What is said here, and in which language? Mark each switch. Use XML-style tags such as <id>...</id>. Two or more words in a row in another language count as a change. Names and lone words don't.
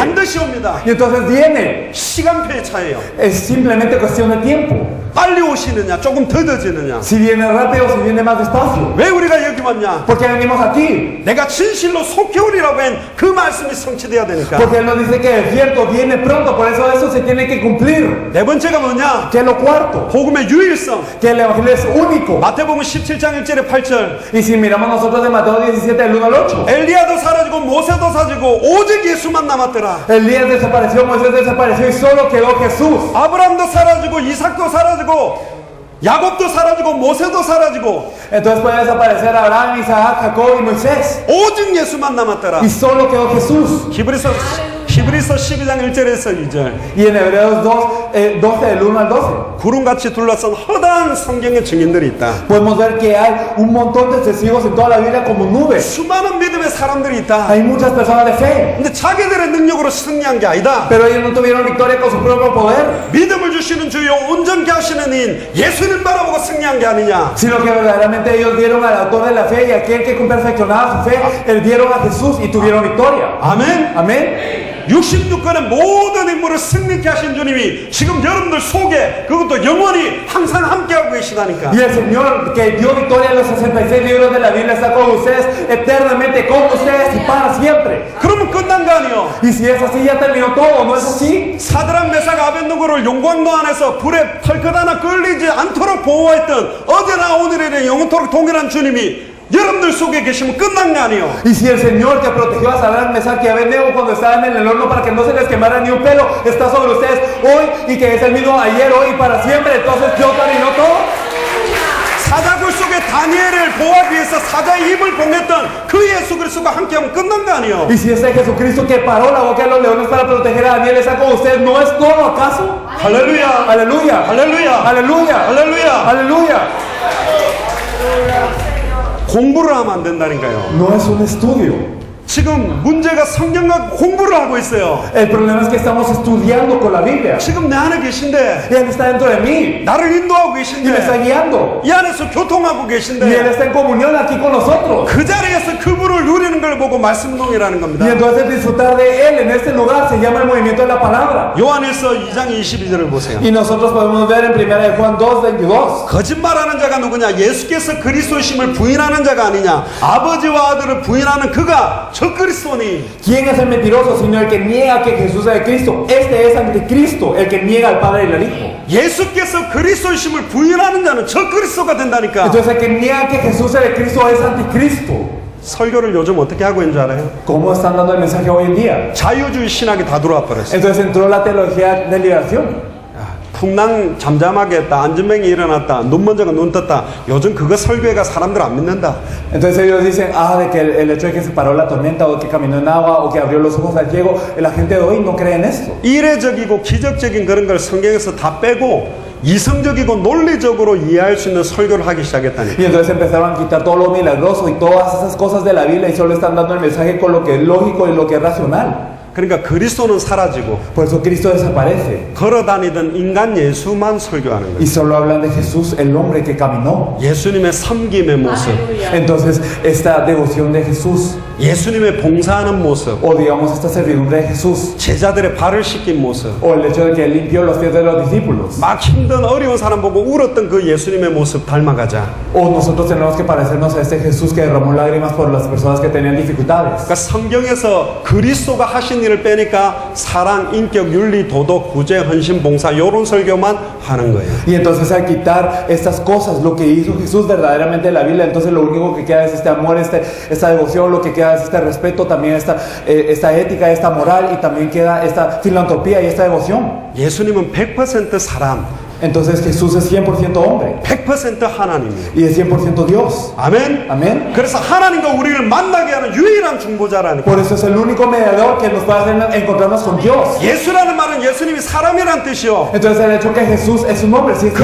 <ko>반드시 옵니다.</ko> <es>Y entonces viene.</es> <ko>시간표의 차이예요.</ko> <es>Es simplemente cuestión de tiempo.</es> <ko>빨리 오시느냐 조금 더뎌지느냐.</ko> <es>Si viene rápido o si viene más despacio.</es> <ko>왜 우리가 여기 왔냐?</ko> <es>¿Por qué venimos aquí?</es> <ko>내가 진실로 속히 오리라고 한 그 말씀이 성취돼야 되니까.</ko> <es>Porque Él nos dice que el cierto viene pronto, por eso se tiene que cumplir.</es> <ko>네 번째가 뭐냐?</ko> <es>¿Qué es lo cuarto?</es> <ko>복음의 유일성.</ko> <es>Que el Evangelio es único.</es> <ko>마태복음 17장 1절에 8절.</ko> <es>Y si miramos nosotros de Mateo 17 del 1 al 8.</es> <ko>엘리야도 사라지고 모세도 사라지고 오직 예수만 남았더라.</ko> <es>Elías desapareció, Moisés desapareció y solo quedó Jesús.</es> <ko>아브라함도 사라지고 이삭도 사라지고 야곱도 사라지고 모세도 사라지고</ko> <es>Entonces puede desaparecer Abraham, Isaac, Jacob y Moisés.</es> <ko>오직 예수만 남았더라.</ko> <es>Y solo quedó Jesús.</es> <ko>히브리서 12장 1절에서 2절.</ko> <es>Y en Hebreos 12 del 1 al 12.</es> <ko>구름같이 둘러싼 허다한 성경의 증인들이 있다.</ko> <es>Podemos ver que hay un montón de testigos en toda la Biblia como nubes.</es> <ko>수많은 믿음의 사람들이 있다.</ko> <es>Hay muchas personas de fe.</es> <ko>근데 자기들의 능력으로 승리한 게 아니다.</ko> <es>Pero ellos no tuvieron victoria con su propio poder.</es> <ko>믿음을 주시는 주요 온전케 하시는 이인 예수님 바라보고 승리한 게 아니냐.</ko> <es>Sino que verdaderamente ellos dieron al autor de la fe y aquel que perfeccionaba su fe, él dieron a Jesús y tuvieron victoria.</es> <ko>아멘.</ko> <es>Amén.</es> <ko>66권의 모든 인물을 승리케 하신 주님이 지금 여러분들 속에 그것도 영원히 항상 함께하고 계시다니까.</ko> <es>Y el Señor que dio victoria en los 66 libros de la Biblia está con ustedes eternamente, con ustedes y para siempre.</es> <ko>그러면 끝난 거 아니요?</ko> <es>Y si es así, ya terminó todo, ¿no es así?</es> <ko>사드락 메삭 아벤누고를 용광로 안에서 불에 털끝 하나 끌리지 않도록 보호했던 어제나 오늘이나 영원토록 동일한 주님이 여러분들 속에 계시면 끝난 거 아니요?</ko> <es>Y si el Señor que protegió a Sadrach, Mesach y Abednego cuando estaban en el horno para que no se les quemara ni un pelo, está sobre ustedes hoy y que es el mismo ayer, hoy y para siempre, entonces Dios terminó todo.</es> <ko>사자굴 속에 다니엘을 보호하기 위해서 사자의 입을 봉했던 그 예수 그리스도가 함께하면 끝난 거 아니요?</ko> <es>Y si ese Jesucristo que paró la boca de los leones para proteger a Daniel está con ustedes, ¿no es todo acaso?</es> <ko>할렐루야.</ko> <es>Aleluya,</es> <ko>할렐루야.</ko> <es>aleluya,</es> <ko>할렐루야.</ko> <es>aleluya.</es> <ko>공부를 하면 안 된다니까요.</ko> <es>No es un estudio.</es> <ko>지금 문제가 성경과 공부를 하고 있어요.</ko> <es>El problema es que estamos estudiando con la Biblia.</es> <ko>지금 내 안에 계신데</ko> <es>Y Él está dentro de mí</es> <ko>나를 인도하고</ko> <es>y me está</es> <ko>계신데</ko> <es>guiando.</es> <ko>이 안에서 교통하고</ko> <es>Y Él</es> <ko>계신데</ko> <es>está en comunión aquí con nosotros.</es> <ko>그 자리에서 그분을 누리는 걸 보고 말씀동이라는 겁니다.</ko> <es>Y entonces disfrutar de Él en este lugar se llama el movimiento de la palabra.</es> <ko>요한일서 2장 22절을 보세요.</ko> <es>Y nosotros podemos ver en 1 Juan 2:22.</es> <ko>거짓말하는 자가 누구냐? 예수께서 그리스도심을 부인하는 자가 아니냐? 아버지와 아들을 부인하는 그가 저 그리스도니.</ko> <es>¿Quién es el mentiroso sino el que niega que Jesús es el Cristo? Este es anticristo, el que niega al Padre y al Hijo.</es> <ko>예수께서 그리스도심을 부인하는 자는 저 그리스도가 된다니까.</ko> <es>Entonces el que niega que Jesús es el Cristo es anticristo.</es> <ko>설교를 요즘 어떻게 하고 있는 줄 알아요?</ko> <es>¿Cómo están dando el mensaje hoy en día?</es> <ko>자유주의 신학이 다 들어와 버렸어요.</ko> <es>Entonces entró la teología de liberación.</es> <ko>풍랑 잠잠하게 했다. 안전뱅이 일어났다. 눈 먼저가 눈 떴다. 요즘 그거 설교회가 사람들 안 믿는다.</ko> <es>Entonces ellos dicen, de que el hecho de que se paró la tormenta o que caminó en agua o que abrió los ojos al ciego, la gente de hoy no cree en esto.</es> <ko>이례적이고 기적적인 그런 걸 성경에서 다 빼고 이성적이고 논리적으로 이해할 수 있는 설교를 하기 시작했다니.</ko> <es>Y entonces empezaron a quitar todo lo milagroso y todas esas cosas de la Biblia y solo están dando el mensaje con lo que es lógico y lo que es racional.</es> <ko>그러니까 그리스도는 사라지고</ko> <es>Por eso Cristo desaparece.</es> <ko>걸어다니던 인간 예수만 설교하는</ko> <es>Y</es> <ko>거예요.</ko> <es>solo hablan de Jesús, el hombre que caminó.</es> <ko>예수님의 섬김의 모습,</ko> <es>Aleluya. Entonces, esta devoción de Jesús,</es> <ko>예수님의 봉사하는 모습,</ko> <es>o digamos esta servidumbre de Jesús,</es> <ko>제자들의 발을 씻긴 모습,</ko> <es>o el hecho de que él limpió los pies de los discípulos,</es> <ko>막 힘든 어려운 사람 보고 울었던 그 예수님의 모습 닮아가자.</ko> <es>o nosotros tenemos que parecernos a este Jesús que derramó lágrimas por las personas que tenían dificultades.</es> <ko>그러니까 성경에서 그리스도가 하신 일을 빼니까 사랑, 인격, 윤리, 도덕, 구제, 헌신, 봉사 이런 설교만 하는 거예요.</ko> <es>Y entonces al quitar estas cosas, lo que hizo Jesús verdaderamente en la Biblia, entonces lo único que queda es este amor, esta devoción, lo que queda es este respeto, también esta ética, esta moral, y también queda esta filantropía y esta devoción.</es> <ko>예수님은 100% 사람,</ko> <es>Entonces Jesús es 100% hombre</es> <ko>100% 하나님이에요.</ko> <es>y es 100% Dios.</es> <ko>아멘.</ko> <es>Amén.</es> <ko>그래서 하나님과 우리를 만나게 하는 유일한 중보자라는</ko> <es>Por</es> <ko>거예요.</ko> <es>eso es el único mediador que nos puede hacer encontrarnos con Dios.</es> <ko>예수라는 말은 예수님이 사람이란 뜻이요.</ko> <es>Entonces el hecho que Jesús es un hombre, sí es cierto.</es>